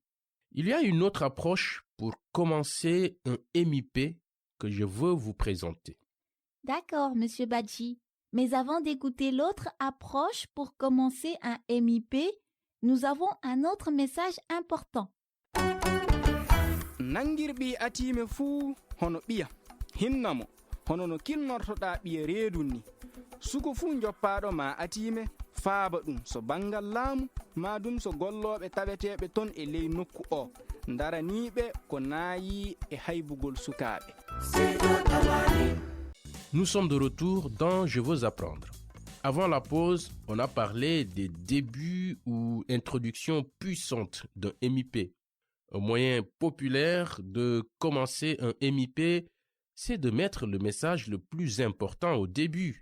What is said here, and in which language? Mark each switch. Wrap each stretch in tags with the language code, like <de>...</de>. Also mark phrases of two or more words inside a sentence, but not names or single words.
<fr>Il y a une autre approche pour commencer un MIP que je veux vous présenter. D'accord, Monsieur Badji. Mais avant d'écouter l'autre approche pour commencer un MIP, nous avons un autre message important.</fr> <ff>Nangirbi atime fuu hono ɓiya hinnamo hono no kinnortoɗa ɓiya reedu ni suko fuu joppaɗo ma atime faaba ɗum so bangal laamu ma ɗum so golloɓe taweteɓe ton e ley nokku o daraniɓe ko naayi e haybugol sukaɓe.</ff> <fr>Nous sommes de retour dans Je veux apprendre. Avant la pause, on a parlé des débuts ou introductions puissantes d'un MIP. Un moyen populaire de commencer un MIP, c'est de mettre le message le plus important au début.</fr>